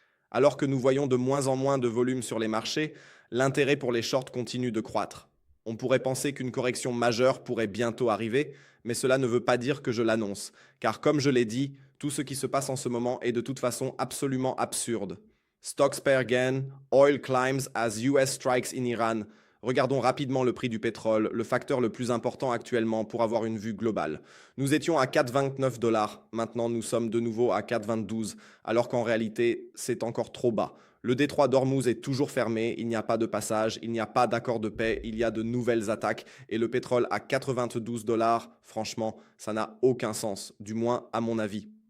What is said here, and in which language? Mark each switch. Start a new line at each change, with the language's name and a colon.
French: Alors que nous voyons de moins en moins de volume sur les marchés, l'intérêt pour les shorts continue de croître. On pourrait penser qu'une correction majeure pourrait bientôt arriver, mais cela ne veut pas dire que je l'annonce, car comme je l'ai dit, tout ce qui se passe en ce moment est de toute façon absolument absurde.
English: Stocks pay again, oil climbs as US strikes in Iran.
French: Regardons rapidement le prix du pétrole, le facteur le plus important actuellement pour avoir une vue globale. Nous étions à 4,29 dollars, maintenant nous sommes de nouveau à 4,22, alors qu'en réalité c'est encore trop bas. Le détroit d'Ormuz est toujours fermé, il n'y a pas de passage, il n'y a pas d'accord de paix, il y a de nouvelles attaques et le pétrole à 92 dollars, franchement, ça n'a aucun sens, du moins à mon avis.